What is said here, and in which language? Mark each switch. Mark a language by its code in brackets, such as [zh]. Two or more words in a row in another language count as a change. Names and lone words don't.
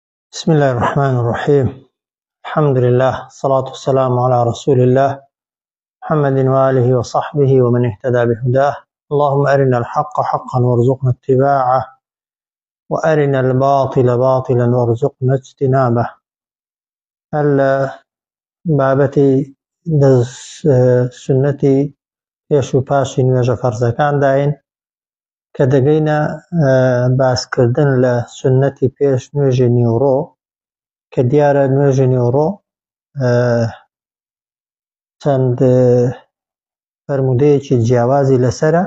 [ar] بسم الله الرحمن الرحيم. الحمد لله، الصلاة والسلام على رسول الله محمد وآله وصحبه ومن اهتدى بهداه. اللهم أرنا الحق حقا وارزقنا اتباعه، وأرنا الباطل باطلا وارزقنا اجتنابه. [ckb] بابەتی سنەتی پێش و پاشی نوێژە فەرزەکان داین کە دەگەینە باسکردن لە سنەتی پێش نوێژی نیوڕۆ، کە دیارە نوێژی نیوڕۆ چەند فەرموودەیەکی جیاوازی لەسەرە.